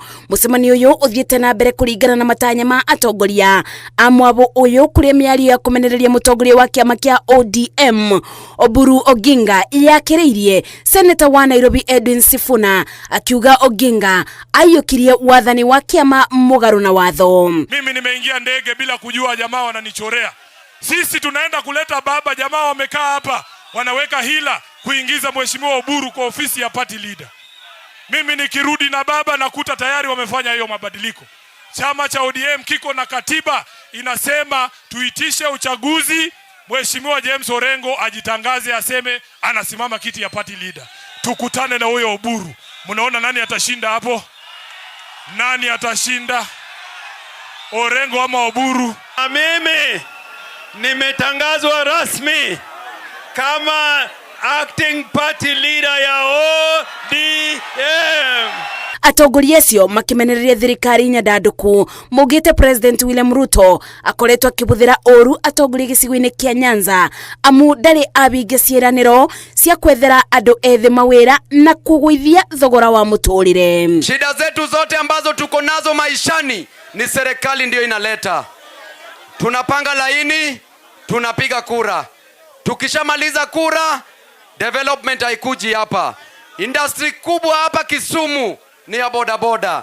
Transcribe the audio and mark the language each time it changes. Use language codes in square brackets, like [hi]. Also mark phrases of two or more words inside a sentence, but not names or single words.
[mer] Mucemanio uyu uthiete na mbere kuringana na matanya ma atongoria amwabo uyu kuria miario ya kumenereria mutongoria wa kiama kia ODM Oburu Oginga yakiriirie Senator wa Nairobi Edwin Sifuna akiuga Oginga ayukirie wathani wa kiama mugaru na watho. [sw] Mimi nimeingia ndege bila kujua jamaa wananichorea. Sisi tunaenda kuleta baba, jamaa wamekaa hapa wanaweka hila kuingiza mheshimiwa Oburu kwa ofisi ya [en] party leader. [sw] Mimi nikirudi na baba nakuta tayari wamefanya hiyo mabadiliko. Chama cha ODM kiko na katiba inasema tuitishe uchaguzi, mheshimiwa James Orengo ajitangaze aseme anasimama kiti ya [en] party leader. [sw] Tukutane na huyo Oburu. Mnaona nani atashinda hapo? Nani atashinda? Orengo ama Oburu? Mimi nimetangazwa rasmi kama [en] acting party leader [sw] ya ODM. [mer] Atongoria acio makimenereria thirikari nyandanduku mugite President William Ruto akoretwo akibuthira oru atongoria gicigo-ini kia Nyanza amu ndari abinge ciiraniro cia kwethera andu ethi mawira na kugwithia thogora wa muturire. [sw] Shida zetu zote ambazo tuko nazo maishani ni serikali ndio inaleta. Tunapanga laini, tunapiga kura. Tukishamaliza kura, development haikuji hapa. Industry kubwa hapa Kisumu ni ya bodaboda.